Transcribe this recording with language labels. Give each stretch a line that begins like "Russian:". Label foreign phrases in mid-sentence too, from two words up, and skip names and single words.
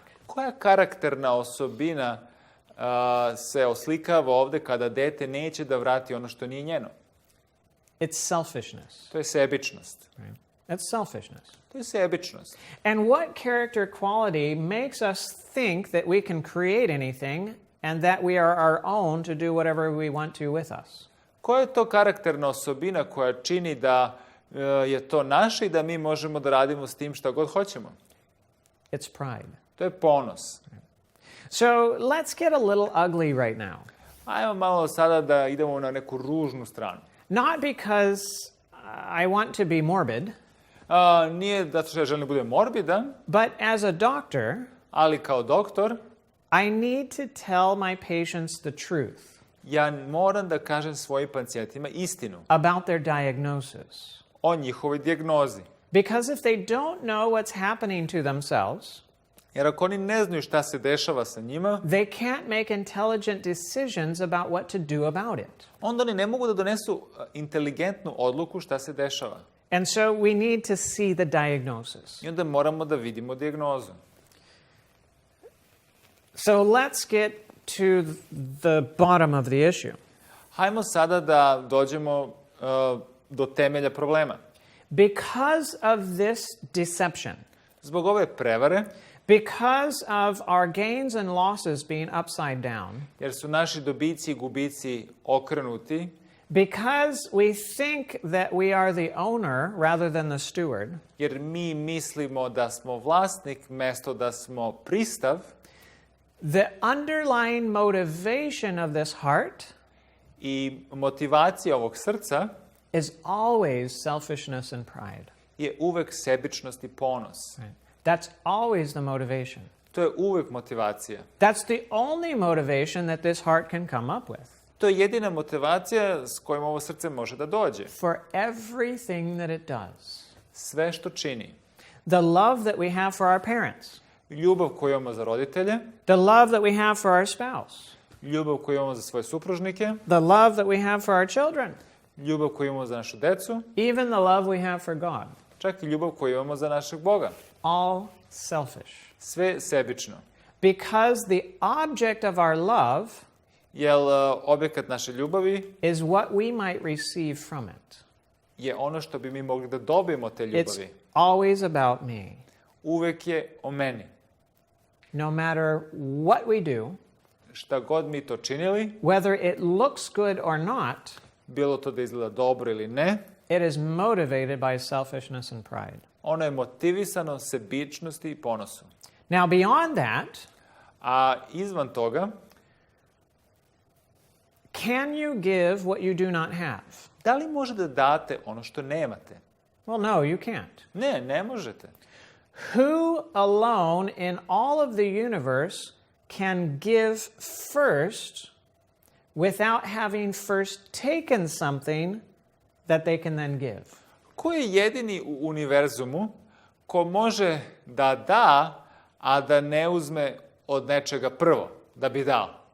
Serbian: Koja karakterna osobina se oslikava ovde kada dete neće da vrati ono što nije njeno?
English: It's selfishness.
Serbian: To je sebičnost.
English: Right? It's selfishness.
Serbian: To je sebičnost.
English: And what character quality makes us think that we can create anything and that we are our own to do whatever we want to with us?
Serbian: Koja je to karakterna osobina koja čini da je to naše i da mi možemo da radimo s tim šta god hoćemo?
English: It's pride.
Serbian: To je ponos.
English: So let's get a little ugly right now.
Serbian: Ajmo malo sada da idemo na neku ružnu stranu.
English: Not because I want to be morbid,
Serbian: Nije zato što ja želim da budem morbidan,
English: but as a doctor,
Serbian: ali kao doktor,
English: I need to tell my patients the truth
Serbian: ja moram da kažem svojim pacijentima istinu
English: about their diagnosis.
Serbian: o njihovoj dijagnozi.
English: Because if they don't know what's happening to themselves,
Serbian: Jer ako oni ne znaju šta se dešava sa njima,
English: they can't make intelligent decisions about what to do about it.
Serbian: onda oni ne mogu da donesu inteligentnu odluku šta se dešava.
English: And so we need to see the diagnosis.
Serbian: I onda moramo da vidimo dijagnozu.
English: So let's get to the bottom of the issue.
Serbian: Hajmo sada da dođemo do temelja problema.
English: Because of this deception,
Serbian: Zbog ove prevare,
English: because of our gains and losses being upside down,
Serbian: jer su naši dobici i gubici okrenuti,
English: because we think that we are the owner rather than the steward,
Serbian: jer mi mislimo da smo vlasnik mesto da smo pristav,
English: the underlying motivation of this heart
Serbian: i motivacija ovog srca
English: is always selfishness and pride.
Serbian: je uvek sebičnost i ponos.
English: Right? That's always the motivation.
Serbian: To je uvek motivacija.
English: That's the only motivation that this heart can come up with
Serbian: To je jedina motivacija s kojom ovo srce može da dođe.
English: for everything that it does.
Serbian: Sve što čini.
English: The love that we have for our parents,
Serbian: Ljubav koju imamo za roditelje,
English: the love that we have for our spouse,
Serbian: ljubav koju imamo za svoje supružnike,
English: the love that we have for our children,
Serbian: ljubav koju imamo za našu decu,
English: even the love we have for God.
Serbian: čak i ljubav koju imamo za našeg Boga.
English: All selfish.
Serbian: Sve sebično.
English: Because the object of our love
Serbian: Jer objekat naše ljubavi
English: is what we might receive from it.
Serbian: je ono što bi mi mogli da dobijemo te
English: It's
Serbian: ljubavi.
English: always about me.
Serbian: Uvek je o meni.
English: No matter what we do,
Serbian: Šta god mi to činili,
English: whether it looks good or not,
Serbian: bilo to da izgleda dobro ili ne,
English: it is motivated by selfishness and pride.
Serbian: ono je motivisano sebičnosti i ponosu.
English: Now, beyond that,
Serbian: A izvan toga,
English: can you give what you do not have?
Serbian: da li možete da date ono što nemate?
English: Well, no, you can't.
Serbian: Ne, ne možete.
English: Who alone in all of the universe can give first without having first taken something that they can then give?
Serbian: Ko je jedini u univerzumu ko može da da, a da ne uzme od nečega prvo, da bi dao?